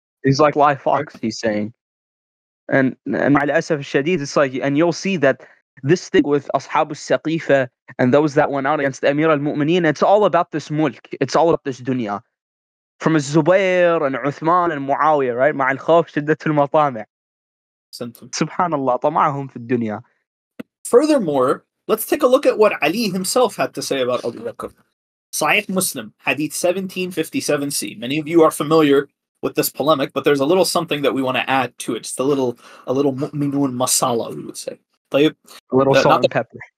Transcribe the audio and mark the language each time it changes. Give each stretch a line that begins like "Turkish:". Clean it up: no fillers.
English: He's like live fox, he's saying. And ma'al-asaf al-shadid, it's like, and you'll see that this thing with Ashab al-Saqifa and those that went out against Amir al-Mu'mineen, it's all about this mulk. It's all about this dunya. From Zubair and Uthman and Muawiyah, right?
Arabic: مع الخوف شدة المطامع. Subhanallah, طمعهم في الدنيا.
English: Furthermore, let's take a look at what Ali himself had to say about Abu Bakr. Sahih Muslim, Hadith 1757c. Many of you are familiar with this polemic, but there's a little something that we want to add to it. Just a little Muminoon masala, we would say. A little salt and pepper.